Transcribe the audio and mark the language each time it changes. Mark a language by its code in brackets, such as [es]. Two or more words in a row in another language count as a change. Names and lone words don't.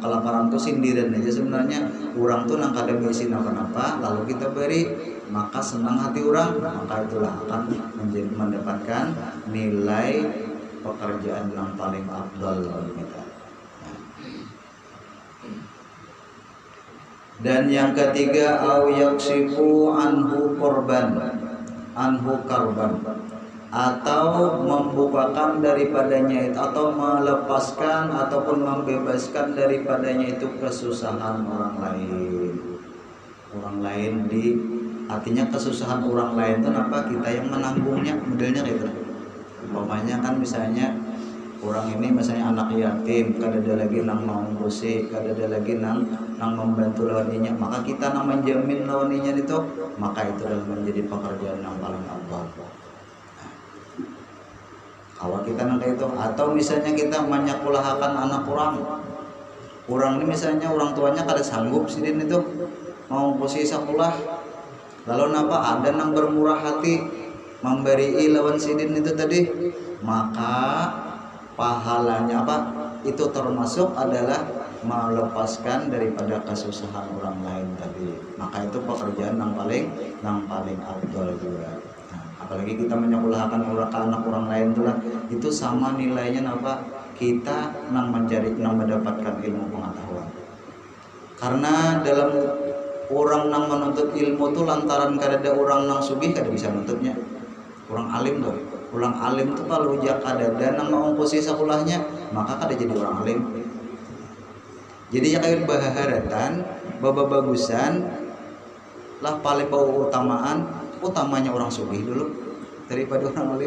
[bjn] Kelaparan itu sindiran aja sebenarnya. Orang tuh nang kada besin apa-apa, lalu kita beri, maka senang hati orang, maka itulah akan mendapatkan nilai pekerjaan yang paling afdal bagi kita. Dan yang ketiga, [ar] أو يكشف عنه كربا, [bjn] atau membukakan daripadanya itu, atau melepaskan ataupun membebaskan daripadanya itu kesusahan orang lain artinya kesusahan orang lain itu apa? Kita yang menanggungnya, modelnya kayak gitu. Umpamanya kan misalnya orang ini misalnya anak yatim, kada ada lagi nang mengurus, kada ada lagi nang membantu lawannya, maka kita nang menjamin lawannya itu, maka itu adalah menjadi pekerjaan yang paling afdal. Kalau kita nang itu, atau misalnya kita menyekolahkan anak orang ini misalnya orang tuanya kada sanggup sidin itu mau posisi sekolah, lalu ada nang bermurah hati memberi lawan sidin itu tadi, maka pahalanya itu termasuk adalah melepaskan daripada kesusahan orang lain tadi, maka itu pekerjaan yang paling afdal juga. Apalagi kita menyekolahkan anak orang lain itu sama nilainya kita mendapatkan ilmu pengetahuan. Karena dalam orang nang menuntut ilmu tuh lantaran kada ada orang nang sugih kada bisa menuntutnya. Orang alim tuh, orang alim tuh kalau jak kada ada nang mengongkosi sekolahnya, maka kada jadi orang alim. Jadi ya kayak baharatan, bagusan lah paling utamanya orang sugih dulu daripada orang alim.